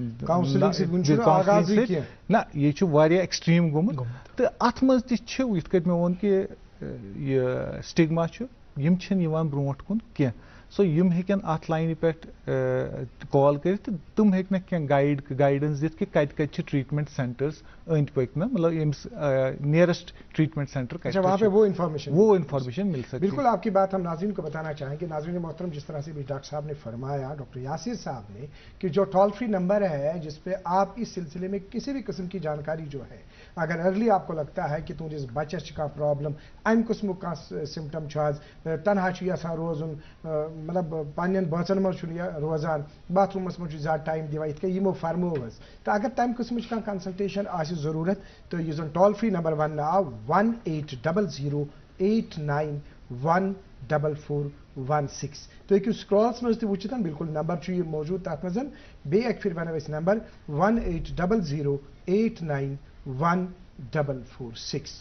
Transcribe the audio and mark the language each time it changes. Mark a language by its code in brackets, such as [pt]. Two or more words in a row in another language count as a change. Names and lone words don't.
[ks] نہ یہ چھُ واریاہ ایکسٹریٖم گوٚمُت تہٕ اتھ منٛز تہِ چھِ یِتھ کٔنۍ مےٚ ووٚن کہ یہِ سٹگما چھُ یم چھِنہٕ یِوان برونٛٹھ کُن کینٛہہ سو یم ہیٚکن اتھ لاینہِ پٮ۪ٹھ کال کٔرِتھ تہٕ تِم ہیٚکنکھ کینٛہہ گایڈنس دِتھ کہ کتہِ کتہِ چھِ [en] treatment centres [ks] أنٛدۍ پٔکۍ نہ مطلب ییٚمِس [en] nearest treatment centre [ur] وہاں پہ وہ انفارمیشن مل سکتی. بالکل آپ کی بات ہم ناظرین کو بتانا چاہیں گے. ناظرین محترم جس طرح سے بھی ڈاکٹر صاحب نے فرمایا ڈاکٹر یاسر صاحب نے کہ جو [en] toll free number [ur] ہے جس پہ آپ اس سلسلے میں کسی بھی قسم کی جانکاری جو ہے اگر ارلی آپ کو لگتا ہے کہ [ks] تہندس بچس کا پرابلم ام قسم کا سمٹم تنہا یژھان روزن مطلب پنن بچن مز روزان باتھ رومس مجھ زیادہ ٹائم دِوان یِتھ کٔنۍ یِمو فرمو حظ تو اگر تمہِ قٕسمٕچ کانٛہہ کنسلٹیشن آسہِ ضروٗرت تہٕ یُس زن [en] toll free number [ks] وننہٕ آو 1800891416 تُہۍ ہیٚکِو سکرالس منٛز تہِ وٕچھِتھ بالکل نمبر چھُ یہِ موجوٗد تتھ منٛز بیٚیہِ اکہِ پھِرِ ونو أسۍ نمبر 1800891416